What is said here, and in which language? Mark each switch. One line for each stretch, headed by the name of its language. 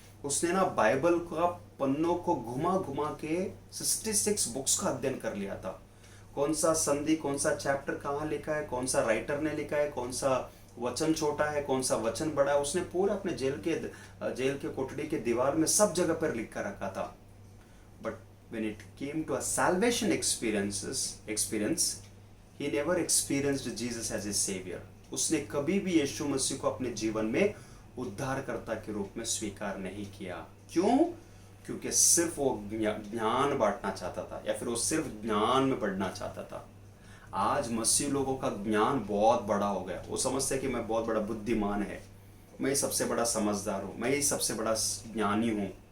Hindi: उसने ना बाइबल का पन्नों को घुमा घुमा के 66 बुक्स का अध्ययन कर लिया था. कौन सा संधि, कौन सा चैप्टर कहाँ लिखा है, कौन सा राइटर ने लिखा है, कौन सा वचन छोटा है, कौन सा वचन बड़ा है, उसने पूरा अपने जेल के कोठड़ी के दीवार में सब जगह पर लिख कर रखा था.
English: But when it came to a salvation experience, he never experienced Jesus as his savior.
Hindi: उसने कभी भी यीशु मसीह को अपने जीवन में उद्धारकर्ता के रूप में स्वीकार नहीं किया. क्यों? क्योंकि सिर्फ वो ज्ञान बांटना चाहता था, या फिर वो सिर्फ ज्ञान में बढ़ना चाहता था. आज मसीह लोगों का ज्ञान बहुत बड़ा हो गया. वो समझते हैं कि मैं बहुत बड़ा बुद्धिमान है, मैं ही सबसे बड़ा समझदार हूँ, मैं ही सबसे बड़ा ज्ञानी हूँ.